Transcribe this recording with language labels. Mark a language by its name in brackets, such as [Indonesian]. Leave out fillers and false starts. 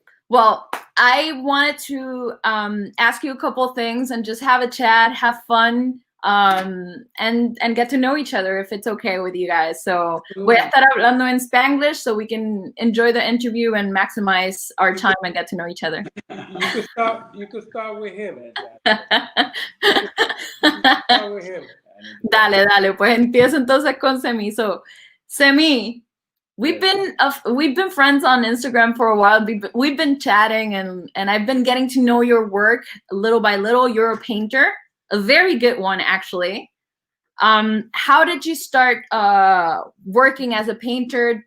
[English] well, I wanted to ask you a couple things and just have a chat, have fun, and get to know each other if it's okay with you guys. So [Spanish] voy a estar hablando en Spanglish [English] so we can enjoy the interview and maximize our time and get to know each other. You could start with him. Start with him. [Spanish] Dale, pues empiezo entonces con Cemí. [English] So, Cemí, we've been friends on Instagram for a while. We've been chatting and I've been getting to know your work little by little. You're a painter, a very good one, actually. How did you start working as a painter?